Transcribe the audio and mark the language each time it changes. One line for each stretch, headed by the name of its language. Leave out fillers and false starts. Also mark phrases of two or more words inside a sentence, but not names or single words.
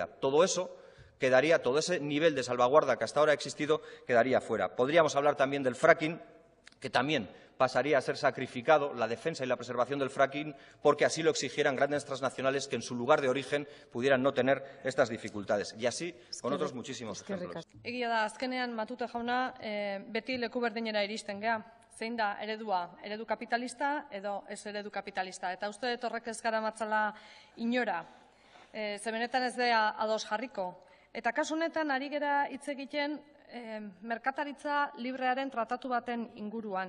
Spanish: Todo eso quedaría, todo ese nivel de salvaguarda que hasta ahora ha existido, quedaría fuera. Podríamos hablar también del fracking, que también pasaría a ser sacrificado la defensa y la preservación del fracking porque así lo exigieran grandes transnacionales que en su lugar de origen pudieran no tener estas dificultades. Y así con otros muchísimos ejemplos.
Basque: Egia da, azkenean Matute jauna, beti leku berdinera iristen gea. Zein da eredua, eredu kapitalista edo ez eredu kapitalista. Eta uste dut horrek ez garamatzala inora. Ze benetan ez da ados jarriko. Eta kasu honetan ari gera hitz egiten merkataritza librearen tratatu baten inguruan.